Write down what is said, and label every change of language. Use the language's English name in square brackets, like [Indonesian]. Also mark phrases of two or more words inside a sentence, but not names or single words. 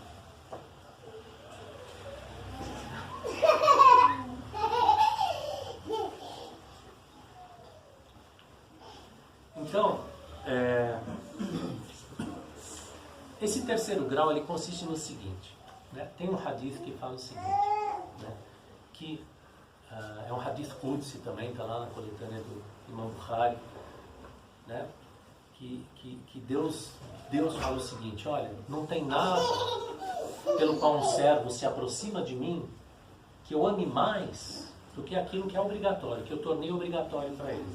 [Portuguese] Então, esse terceiro grau ele consiste no seguinte, né? Tem um hadith que fala o seguinte, né? Que é um [Arabic] حديث قدسي [Portuguese] também, está lá na coletânea do Imam Bukhari, né? Que Deus fala o seguinte, olha, não tem nada pelo qual um servo se aproxima de mim que eu ame mais do que aquilo que é obrigatório, que eu tornei obrigatório para ele.